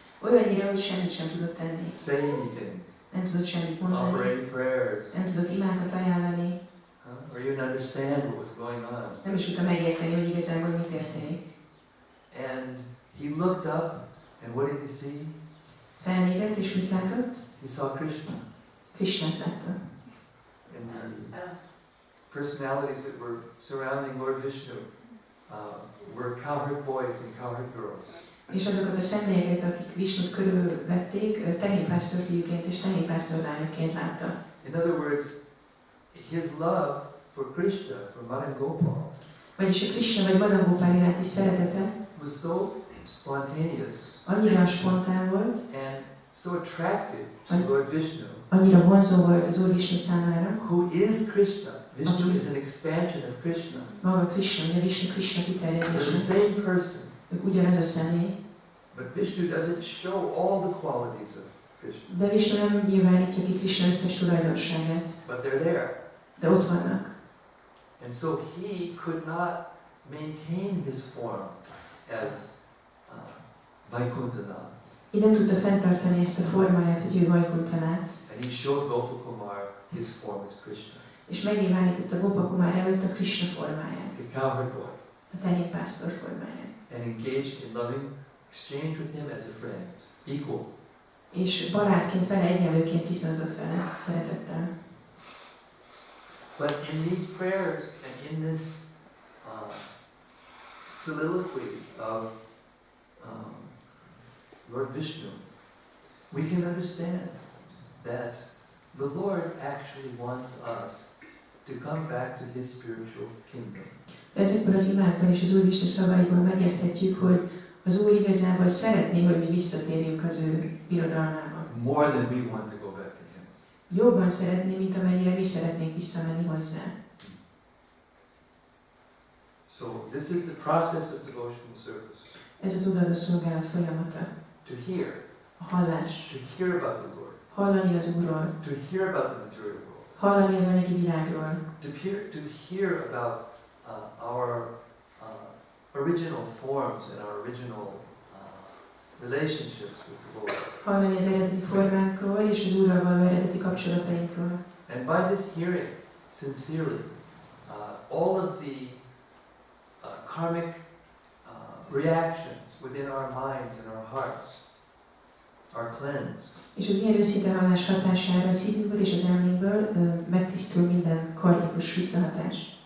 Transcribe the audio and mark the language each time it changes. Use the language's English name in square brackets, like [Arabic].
[Hungarian] Olyannyira, hogy semmit sem tudott tenni. [English] Say anything. [Hungarian] Nem tudott semmit [English] Offer [Hungarian] mondani. [English] any prayers. [Hungarian] Nem tudott imákat ajánlani. [English] Or even understand what was going on. [Hungarian] Nem is tudta megérteni, hogy igazából mi történik. [English] And he looked up, and what did he see? [Hungarian] Felnézett, és mit látott? [English] He saw Krishna. [Hungarian] Krisnát látta. [English] And the personalities that were surrounding Lord Vishnu were cowherd boys and cowherd girls. [Hungarian] És azokat a személyeket, akik Visnut körülvették, tehénpásztor fiúként és tehénpásztor lányokként látta. [English] In other words, his love for Krishna, for Madan Gopal, [Hungarian] Vagyis a Krishna vagy Madan Gopal iránti szeretete [English] was so spontaneous [Hungarian] annyira spontán volt, [English] and so attractive to Lord Vishnu, [Hungarian] annyira vonzó volt az Úr Vishnu számára, [English] who is Krishna. Vishnu is an expansion of Krishna. [Hungarian] maga Krishna, ugye Vishnu Krishna [English] They're [Hungarian] kiterjedése. [English] the same person. [Hungarian] Ők ugyanaz a személy. [English] But Vishnu doesn't show all the qualities of Krishna. [Hungarian] De Vishnu nem nyilvánítja ki Krishna összes tulajdonságát. [English] But they're there. [Hungarian] De ott vannak. [English] And so he could not maintain his form as Vaikuntanath. [Hungarian] Így nem tudta fenntartani ezt a formáját, hogy ő Vaikuntanát. [English] And he showed Gopakumar his form as Krishna. [Hungarian] És megnyilvánította Gopakumar előtt a Krishna formáját. [English] The cowherd boy. [Hungarian] A tehénpásztor formáját. [English] And engaged in loving exchange with him as a friend, equal. [Hungarian] És barátként vele, egyenlőként viszonzott vele, szeretettel. [English] But in these prayers and in this soliloquy of Lord Vishnu, we can understand that the Lord actually wants us to come back to his spiritual kingdom. [Hungarian] De ezekből az imákban és az Úr Vishnu szavaiból megérthetjük, hogy az Úr igazából szeretné, hogy mi visszatérjünk az ő birodalmába. [English] More than we want to go back to him. [Hungarian] Jobban szeretné, mint amennyire mi szeretnénk visszamenni hozzá. [English] So this is the process of devotional service. [Hungarian] Ez az odaadó szolgálat folyamata. [English] To hear. [Hungarian] A hallás. [English] To hear about the Lord. [Hungarian] Hallani az Úrról. [English] To hear about the material world. [Hungarian] Hallani az anyagi világról. [English] To hear about our original forms and our original relationships with the Lord. [Hungarian] Hallani az eredeti formánkról és az Úrral való eredeti kapcsolatainkról. [English] And by this hearing, sincerely, all of the karmic reactions within our minds and our hearts are cleansed. [Hungarian] És az ilyen őszinte hallás hatására a szívünkből és az elménkből megtisztul minden karmikus visszahatás.